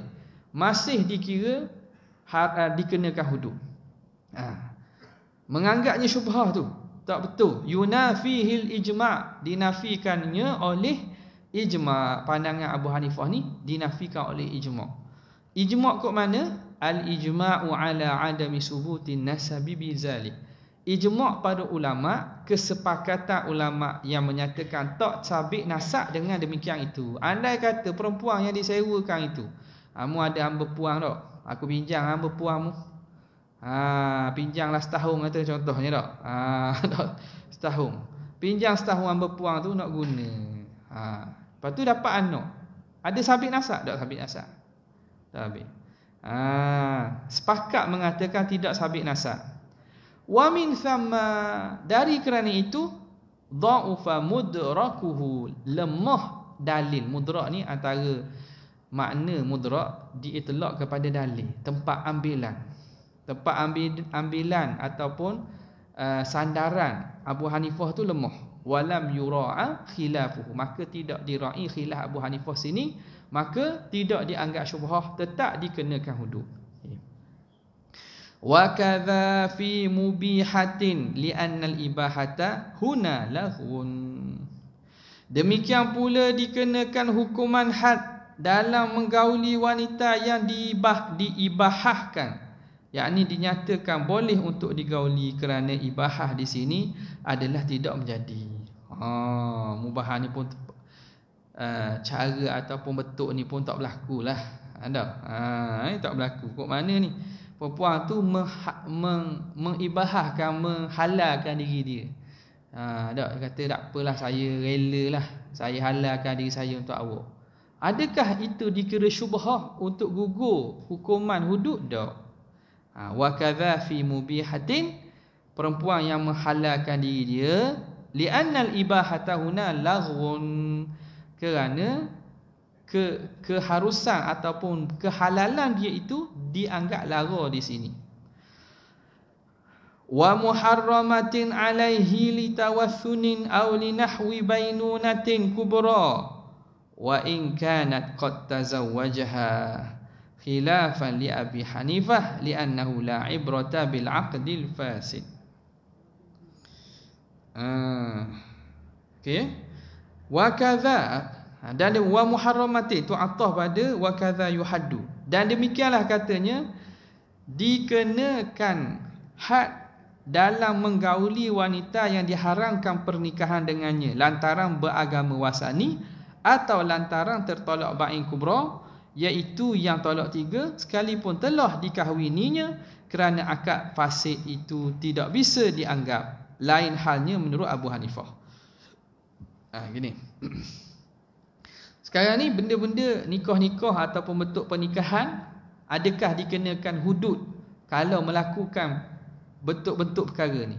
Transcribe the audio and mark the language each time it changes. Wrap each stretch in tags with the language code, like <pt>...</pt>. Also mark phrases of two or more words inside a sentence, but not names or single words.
<ms>Masih dikira dikenakan hudud. Menganggapnya syubhah tu tak betul.</ms> <ar>ينافيه الإجماع',</ar> <ms>dinafikannya oleh ijma'. Pandangan Abu Hanifah ni dinafikan oleh ijma'. Ijma' kok mana?</ms> <ar>الإجماع على عدم ثبوت النسب بذلك.</ar> <ms>Ijma' pada ulama', kesepakatan ulama' yang menyatakan tak sabit nasab dengan demikian itu. Andai kata perempuan yang disewakan itu, mu ada hamba puang tak? Aku pinjam hamba puangmu. Pinjamlah setahun kata contohnya tak? Setahun. Pinjam setahun hamba puang tu nak guna. Lepas tu dapat anak. Ada sabit nasab tak? Sabit nasab? Tak sabit. Sepakat mengatakan tidak sabit nasab.</ms> <ar>ومن ثم,</ar> <ms>dari kerana itu,</ms> <ar>ضعف مدركه,</ar> <ms>lemah dalil. Mudrak ni antara makna mudrak diitlak kepada dalil, tempat ambilan. Tempat ambilan ataupun sandaran Abu Hanifah tu lemah.</ms> <ar>ولم يراع خلافه,</ar> <ms>maka tidak dira'i khilaf Abu Hanifah sini, maka tidak dianggap syubhah, tetap dikenakan hudud.</ms> <ar>وكذا في مبيحة لأن الإباحة هنا لغو.</ar> <ms>Demikian pula dikenakan hukuman had dalam menggauli wanita yang diibahahkan, yakni dinyatakan boleh untuk digauli kerana ibahah di sini adalah tidak menjadi. Mubahah ni pun cara ataupun bentuk ni pun tak berlaku lah. Ini tak berlaku. Kok mana ni? Perempuan tu mengibahahkan, menghalalkan diri dia. Dia kata tak apalah, saya rela lah, saya halalkan diri saya untuk awak. Adakah itu dikira syubhah untuk gugur hukuman hudud? Tak.</ms> <ar>وكذا في مبيحة,</ar> <ms>perempuan yang menghalalkan diri dia,</ms> <ar>لأن الإباحة هنا لغو,</ar> <ms>kerana keharusan ataupun kehalalan dia itu dianggap lara di sini.</ms> <ar>ومحرمة عليه لتوثن أو لنحو بينونة كبرى وإن كانت قد تزوجها خلافا لأبي حنيفة لأنه لا عبرة بالعقد الفاسد.</ar> <ms>Okey.</ms> <ar>وكذا,</ar> <ms>dan</ms> <ar>ومحرمة</ar> <ms>tu atah pada</ms> <ar>وكذا يحد,</ar> <ms>dan demikianlah katanya dikenakan had dalam menggauli wanita yang diharamkan pernikahan dengannya lantaran beragama wasani atau lantaran tertolak ba'in kubra, iaitu yang tolak 3 sekalipun telah dikahwininya, kerana akad fasid itu tidak bisa dianggap. Lain halnya menurut Abu Hanifah. Gini. Sekarang ni benda-benda nikah-nikah ataupun bentuk pernikahan, adakah dikenakan hudud kalau melakukan bentuk-bentuk perkara ni?</ms>